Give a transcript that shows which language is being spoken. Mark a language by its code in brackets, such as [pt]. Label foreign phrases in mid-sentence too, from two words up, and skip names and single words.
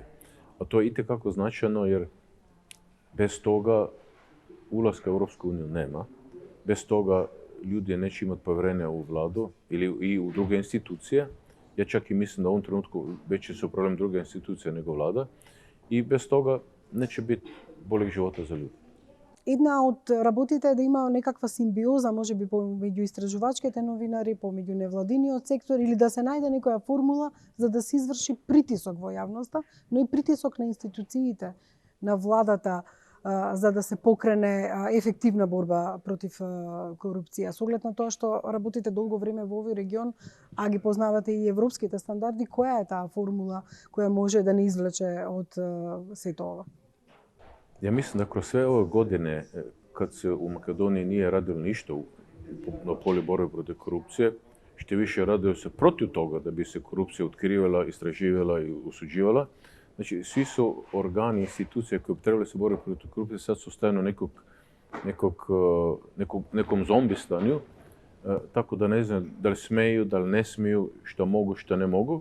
[hr] A to je itekako značajno jer bez toga ulaska u Europsku uniju nema, bez toga ljudi neće imati povjerenja u vladu ili i u druge institucije. Ja čak i mislim da u ovom trenutku veći su problem druge institucije nego vlada i bez toga neće biti boljeg života za ljudi. [mk] Една од работите е да има некаква симбиоза, можеби помеѓу истражувачките новинари, помеѓу невладиниот сектор или да се најде некоја формула за да се изврши притисок во јавноста, но и притисок на институциите, на владата, за да се покрене ефективна борба против корупција. Со оглед на тоа што работите долго време во овој регион, а ги познавате и европските стандарди, која е таа формула која може да не извлече од сето ова? [hr] Ja mislim da kroz sve ove godine, kad se u Makedoniji nije radilo ništa na polju borbe protiv korupcije, što više radilo se protiv toga da bi se korupcija otkrivala, istraživala i osuđivala. Znači, svi su organi, institucije koje bi trebali se boriti protiv korupcije sad su stajno nekom zombi stanju, tako da ne znam da li smeju, da li ne smiju, što mogu, što ne mogu.